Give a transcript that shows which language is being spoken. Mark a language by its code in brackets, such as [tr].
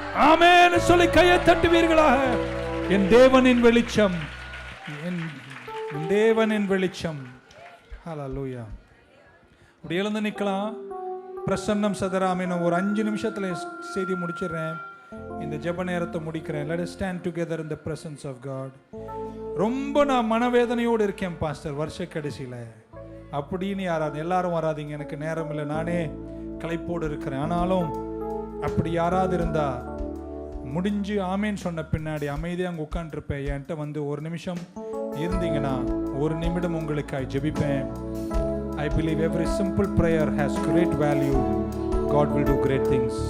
[ta] ஆமென் சொல்லி கையை தட்டுவீர்களாக. என் தேவனின் வெளிச்சம், என் தேவனின் வெளிச்சம். ஹல்லேலூயா. அப்படி எழுந்து நிற்கலாம். பிரசன்னம் சதராமின் ஒரு 5 நிமிஷத்துல செய்தி முடிச்சிடுறேன். இந்த ஜெப நேரத்தை முடிக்கிறேன். [en] Let us stand together in the presence of God. [ta] ரொம்ப நான் மனவேதனையோடு இருக்கேன் பாஸ்டர், வருஷ கடைசியில் அப்படின்னு எல்லாரும் வராதிங்க, எனக்கு நேரம் இல்லை, நானே களைப்போடு இருக்கிறேன். ஆனாலும் அப்படி யாராவது இருந்தா முடிஞ்சு ஆமேன்னு சொன்ன பின்னாடி அமைதியாக அங்கே உட்காந்துருப்பேன். என்கிட்ட வந்து ஒரு நிமிஷம் இருந்தீங்கன்னா 1 நிமிடம் உங்களுக்காக ஜெபிப்பேன். [en] I believe every simple prayer has great value. God will do great things.